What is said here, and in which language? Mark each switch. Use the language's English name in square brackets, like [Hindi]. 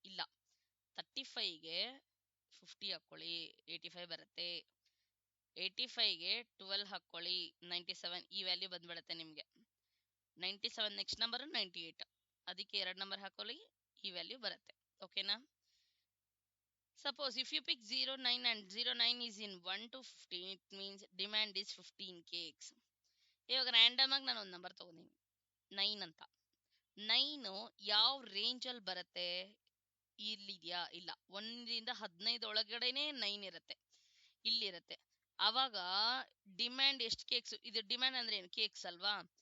[Kannada] ಇಲ್ಲ, 35ಗೆ 50 ಹಾಕೊಳ್ಳಿ, 85 ಬರುತ್ತೆ. 85ಗೆ 12 ಹಾಕೊಳ್ಳಿ, 97. ಈ ವ್ಯಾಲ್ಯೂ ಬಂದ್ಬಿಡುತ್ತೆ ನಿಮಗೆ. 97 ನೆಕ್ಸ್ಟ್ ನಂಬರ್ 98, ಅದಕ್ಕೆ 2 ನಂಬರ್ ಹಾಕೊಳ್ಳಿ, ಈ ವ್ಯಾಲ್ಯೂ ಬರುತ್ತೆ. ಓಕೆನಾ. [English] Suppose if you pick 09 and 09 is in 1 to 15, it means demand is 15 cakes. [Kannada] ಇವಾಗ ರ್ಯಾಂಡಮ್ ಆಗಿ ನಾನು ಒಂದು ನಂಬರ್ ತಗೊಂಡಿನಿ 9 ಅಂತ. 9 ಯಾವ ರೇಂಜ್ ಅಲ್ಲಿ ಬರುತ್ತೆ, ಇಲ್ಲಿದ್ಯಾ, ಇಲ್ಲ, 1ರಿಂದ 15 ಒಳಗಡೆನೆ 9 ಇರುತ್ತೆ, ಇಲ್ಲಿರುತ್ತೆ. ಅವಾಗ ಡಿಮ್ಯಾಂಡ್ ಎಷ್ಟು ಕೇಕ್ಸ್, ಇದು ಡಿಮ್ಯಾಂಡ್ ಅಂದ್ರೆ ಏನು, ಕೇಕ್ಸ್ ಅಲ್ವಾ.